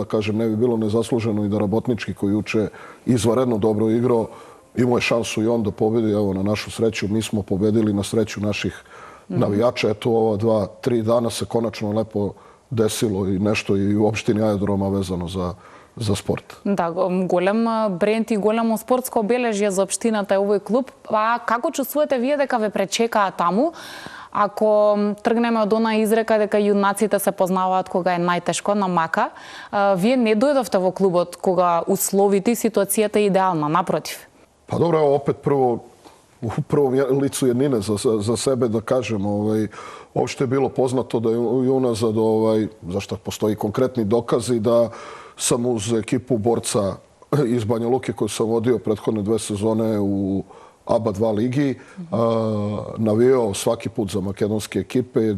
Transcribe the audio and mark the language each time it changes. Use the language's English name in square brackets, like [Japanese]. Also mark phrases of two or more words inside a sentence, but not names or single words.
[Serbian] Kažem, ne bi bilo nezasluženo i da Rabotnički koji juče izvanredno dobro igrao, imao je šansu i on da pobedi. Evo, na našu sreću, mi smo pobedili na sreću naših navijača. Eto, ova 2-3 dana se konačno lepo desilo i nešto i u opštini Aerodroma vezano za sport. [Macedonian] Да, голем бренд и големо спортско обележје за општината е овој клуб. А како чувствувате вие дека ве пречекаа таму? Ако тргнеме од она изрека дека јунаците се познаваат кога е најтешко на мака, вие не дојдовте во клубот кога условите и ситуацијата е идеална, напротив. [Serbian] Pa dobro, evo opet u prvom licu jednine za sebe da kažem. Uopšte je bilo poznato da je unazad, zašto postoji konkretni dokazi, da sam uz ekipu borca iz Banja Luke koju sam vodio prethodne 2 sezone u ABA 2 ligi, navijao svaki put za makedonske ekipe i